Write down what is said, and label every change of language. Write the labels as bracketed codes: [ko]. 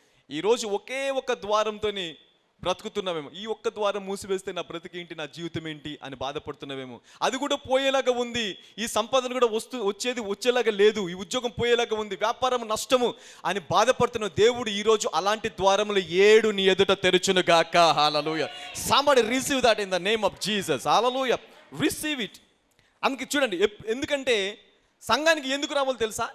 [te] ఈరోజు ఒకే ఒక ద్వారంతోని బ్రతుకుతున్నామేమో. ఈ ఒక్క ద్వారం మూసివేస్తే నా బ్రతికేంటి, నా జీవితం ఏంటి అని బాధపడుతున్నామేమో. అది కూడా పోయేలాగా ఉంది, ఈ సంపాదన కూడా వచ్చేలాగా లేదు, ఈ ఉద్యోగం పోయేలాగా ఉంది, వ్యాపారం నష్టము అని బాధపడుతున్నావు. దేవుడు ఈరోజు అలాంటి ద్వారములు 7 నీ ఎదుట తెరుచును గాక. హల్లెలూయా. [en] somebody receive that in the name of Jesus. Hallelujah. receive it. [te] అందుకే చూడండి, ఎందుకంటే సంఘానికి ఎందుకు రావాలో తెలుసా?